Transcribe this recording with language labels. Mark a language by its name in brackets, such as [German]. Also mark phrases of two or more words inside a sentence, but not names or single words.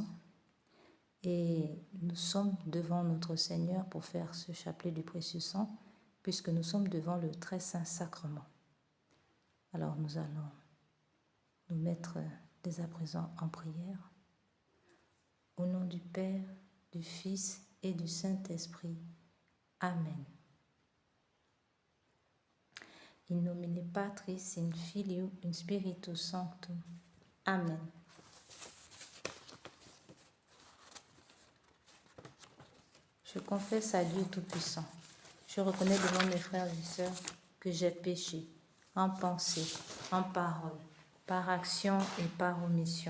[French] Et nous sommes devant notre Seigneur pour faire ce chapelet du précieux sang, puisque nous sommes devant le très saint sacrement. Alors nous allons nous mettre dès à présent en prière. Au nom du Père, du Fils et du Saint-Esprit. Amen. [Latin] In nomine Patris, in Filio, in Spiritus Sanctum. [French] Amen. Je confesse à Dieu Tout-Puissant. Je reconnais devant mes frères et sœurs que j'ai péché en pensée, en parole, par action et par omission.